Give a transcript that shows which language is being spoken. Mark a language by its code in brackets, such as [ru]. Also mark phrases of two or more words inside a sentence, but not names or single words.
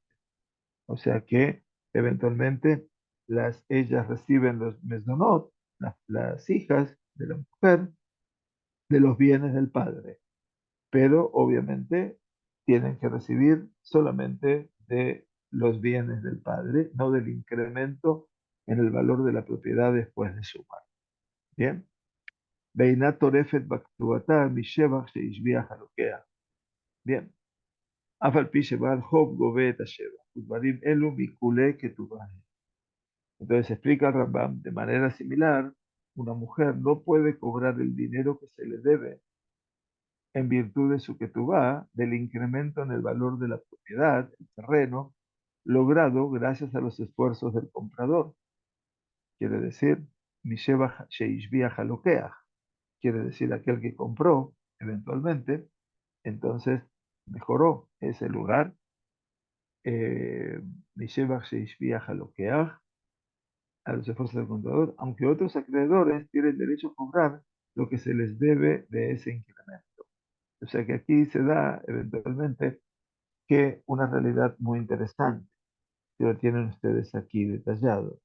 [es] O sea que eventualmente ellas reciben los mesonot, las hijas de la mujer, de los bienes del padre, pero obviamente tienen que recibir solamente de los bienes del padre, no del incremento en el valor de la propiedad después de su muerte. Bien. [he] ואינה טורפת בכתובתה משבח שהשביח אלוקיה. [es] Bien. [he] אף על פי שבעל חוב גובה את השבח, ודברים אלו מכולי כתובה. [es] Entonces explica el Rambam, de manera similar, una mujer no puede cobrar el dinero que se le debe en virtud de su ketubá, del incremento en el valor de la propiedad, el terreno, logrado gracias a los esfuerzos del comprador. Quiere decir, [he] משבח שהשביח הלוקח, [es] quiere decir aquel que compró eventualmente, entonces mejoró ese lugar. [he] משבח שהשביח הלוקח, [es] a los esfuerzos del comprador, aunque otros acreedores tienen derecho a cobrar lo que se les debe de ese incremento. O sea que aquí se da eventualmente que una realidad muy interesante, que lo tienen ustedes aquí detallado.